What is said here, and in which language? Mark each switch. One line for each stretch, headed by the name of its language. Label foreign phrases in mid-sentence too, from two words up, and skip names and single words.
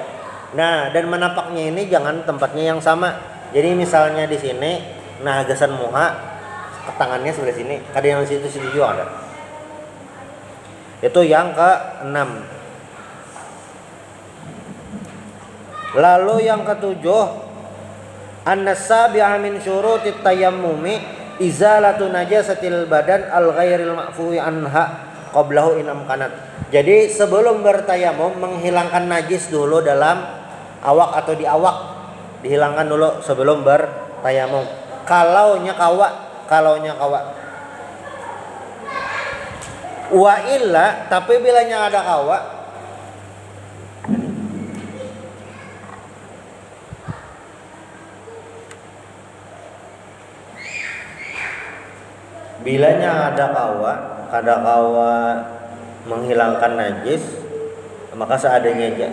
Indonesian: Nah, dan menapaknya ini jangan tempatnya yang sama.
Banjar: Jadi misalnya di sini, nah gasan muha, tangannya sebelah sini, kada yang di situ juga ada.
Indonesian: Itu yang ke-6.
Arabic: Lalu yang ke-7, السابع من شروط التيمم إزالة نجاسة البدن الغير المعفو عنها قبله إن أمكنت.
Indonesian: Jadi sebelum bertayamum menghilangkan najis dulu dalam awak atau di awak, dihilangkan dulu sebelum bertayamum.
Banjar: Kalaunya kawa. Wa illa, tapi bilanya ada kawa, bilanya ada kawa menghilangkan najis, maka seadanya aja.